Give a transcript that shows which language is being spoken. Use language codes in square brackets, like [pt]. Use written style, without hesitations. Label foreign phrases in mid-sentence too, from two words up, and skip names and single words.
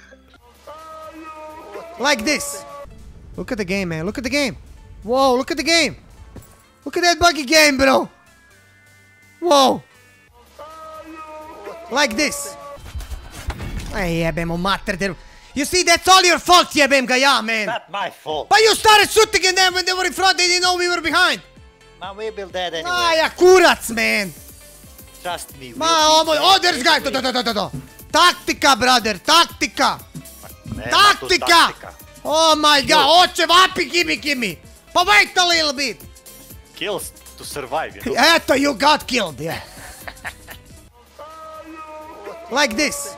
[en] Like this. Look at the game, man. Look at the game. Whoa, look at the game. Look at that buggy game, bro. Whoa. Like this. Hey, [sr] jebemo mater. [en] You see, that's all your fault, [sr] jebem ga ja, [en] man. Not my fault. But you started shooting at them when they were in front. They didn't know we were behind. Man, we built that anyway. [sr] Ah, ja, kurac, [en] man. Trust me. Oh, there's guys. Taktika, brother. Taktika. Taktika. Oh my god. [sr] Oče, vapi, [en] gimme. But wait a little bit. Kills to survive, you know? Eto, you got killed, yeah. Like this.